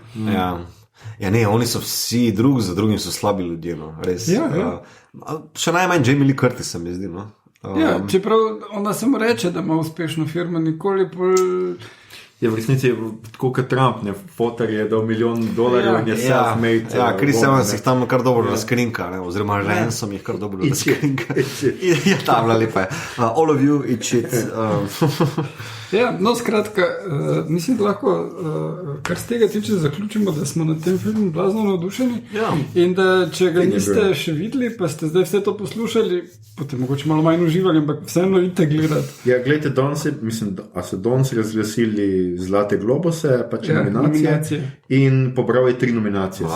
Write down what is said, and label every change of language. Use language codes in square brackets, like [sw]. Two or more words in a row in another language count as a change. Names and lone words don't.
[sl] Ja, ne, oni so vsi drug za drugim so slabi ljudje, no, res. Še najmanj Jamie Lee Curtis se mi zdi, no. Čeprav ona samo reče, da ima uspešno firmo, nikoli bolj... V resnici je tako kot Trump, ne, Foter je dal $1 milijon in je self-made. Chris Evans jih tam kar dobro razkrinka, ne, oziroma Ransom jih kar dobro razkrinka. Ja, tam lepa je. [en] All of you, eat shit. [sl] No, skratka, mislim, da lahko kar z tega tiče zaključimo, da smo na tem filmu blazno navdušeni in da če ga niste še videli, pa ste zdaj vse to poslušali, potem mogoče malo manj uživali, ampak vseeno idite gledati. Ja, gledajte, danes so danes razglasili Zlate globuse, pač nominacije in pobral je 3 nominacije.